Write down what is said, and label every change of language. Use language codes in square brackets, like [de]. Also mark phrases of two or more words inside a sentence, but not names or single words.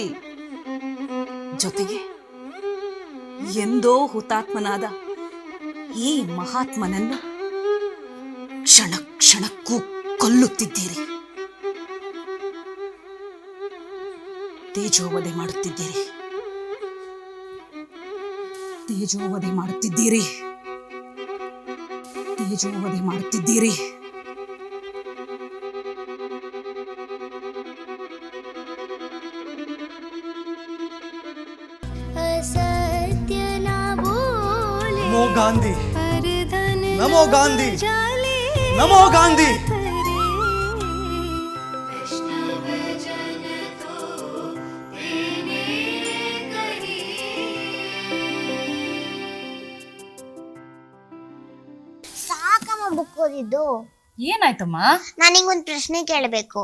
[kn] ಜೊತೆಗೆ ಎಂದೋ ಹುತಾತ್ಮನಾದ ಈ ಮಹಾತ್ಮನನ್ನು ಕ್ಷಣ ಕ್ಷಣಕ್ಕೂ ಕೊಲ್ಲುತ್ತಿದ್ದೀರಿ. ತೇಜೋವಧೆ ಮಾಡುತ್ತಿದ್ದೀರಿ. ತೇಜೋವಧೆ ಮಾಡುತ್ತಿದ್ದೀರಿ. ತೇಜೋವಧೆ ಮಾಡುತ್ತಿದ್ದೀರಿ. [sa] नमो गांधी, नमो गांधी, नमो गांधी. [kn] ಸಾಕಮ್ಮ ಬುಕ್ ಓದಿದ್ದು. ಏನಾಯ್ತಮ್ಮ? ನಾನಿಗೊಂದು ಪ್ರಶ್ನೆ ಕೇಳಬೇಕು.